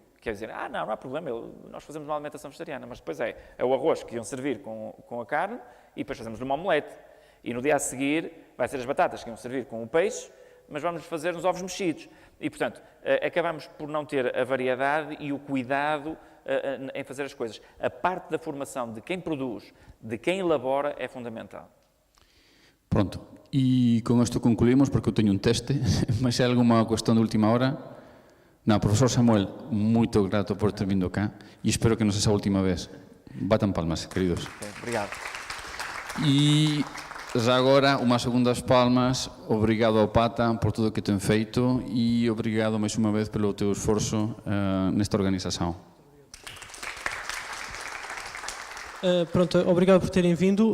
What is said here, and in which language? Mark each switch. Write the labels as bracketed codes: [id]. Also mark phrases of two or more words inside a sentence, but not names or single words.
[pt] Quer dizer, não há problema, nós fazemos uma alimentação vegetariana, mas depois é o arroz que iam servir com a carne e depois fazemos uma omelete. E no dia a seguir vai ser as batatas que iam servir com o peixe, mas vamos fazer uns ovos mexidos. E, portanto, acabamos por não ter a variedade e o cuidado em fazer as coisas. A parte da formação de quem produz, de quem elabora, é fundamental. Pronto. [gl] E con isto concluímos, porque eu teño un teste, mas é alguma cuestión de última hora? Non, profesor Samuel, moito grato por ter vindo cá e espero que non sexa a última vez. Batan palmas, queridos. Obrigado. E já agora, unhas segundas palmas, obrigado ao Pata por tudo o que ten feito e obrigado máis unha vez pelo teu esforzo nesta organização. [pt] Pronto, obrigado por terem vindo.